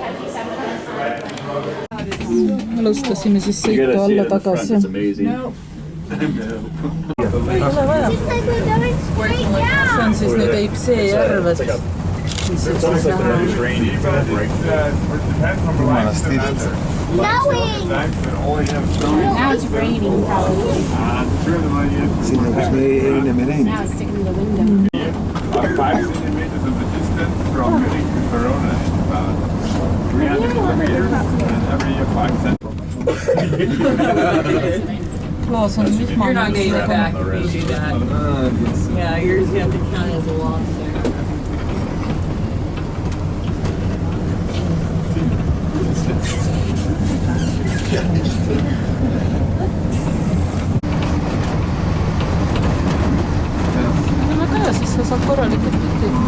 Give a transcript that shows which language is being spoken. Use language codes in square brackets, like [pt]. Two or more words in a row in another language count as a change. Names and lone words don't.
[et] Alustasime siis sõitu alla tagasi. Ei ole vaja. See on siis nüüd Eipsee järved. Mis siis näha on. [en] Now it's raining probably. [et] Sinne, kus me ennem ei näinud. [en] Now it's sticking to the window. 5 centimeters of the distance from Munich to Verona is about 300 kilometers, and every year 5 centimeters. [et] Klaas on vihmane. [en] You're not getting it back if you do that. Yeah, yours you have to count as a loss there. [et] Väga hea, siis sa saad korralikult pilti.